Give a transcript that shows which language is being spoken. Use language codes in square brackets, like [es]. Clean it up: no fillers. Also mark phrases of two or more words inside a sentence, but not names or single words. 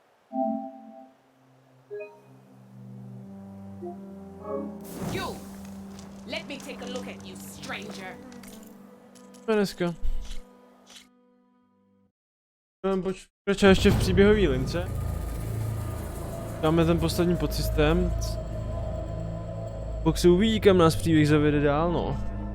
[en] You! Let me take a look at you, stranger. [cs] Dneska. Pokračuje ještě v příběhové lince. Dáme ten poslední podsystém. Pak se uvidí, kam nás příběh zavede dál, no.